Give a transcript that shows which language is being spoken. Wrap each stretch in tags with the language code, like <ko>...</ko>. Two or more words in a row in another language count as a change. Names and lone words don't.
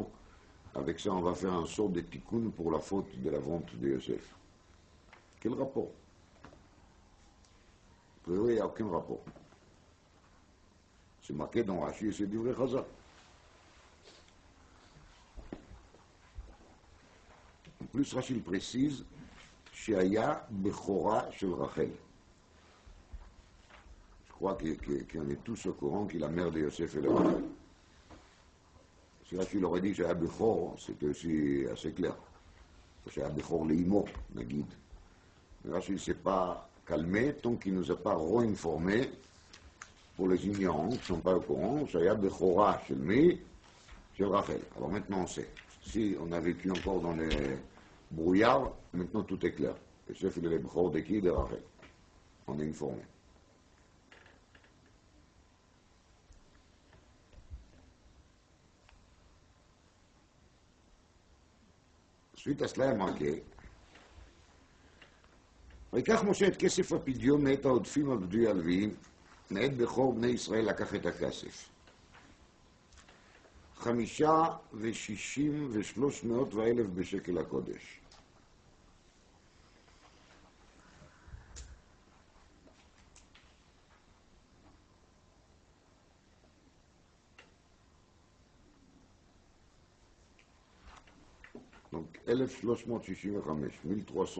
<fr>Avec ça, on va faire un sort de tikkun pour la faute de la vente de Yosef. Quel rapport? Oui, il n'y a aucun rapport. C'est marqué dans Rashi et c'est du vrai Chazal. En plus, Rashi précise</fr> <he>שהיה בכורה של רחל.</he> <fr>Je crois qu'on est tous au courant que la mère de Yosef est Rachel. Si Rachel aurait dit</fr> <he>שהיה בכור,</he> <fr>c'était aussi assez clair.</fr> <he>שהיה בכור לאמו, נגיד.</he> <fr>Mais Rachel ne s'est pas calmé tant qu'il ne nous a pas réinformé pour les ignorants qui ne sont pas au courant,</fr> <he>שהיה בכורה של מי? של רחל.</he> <fr>Alors maintenant on sait. Si on a vécu encore dans les brouillard, maintenant tout est clair. Le chef, il est le Bechor de qui? De Rachel. On est informé. Suite à cela, il a marqué,</fr> <he>ויקח משה את כסף הפדיון מאת העודפים על פדויי הלוויים, מאת בכור בני ישראל לקח את הכסף. 65 ו300 בשקל הקודש.</he> <fr>Donc 1365.</fr>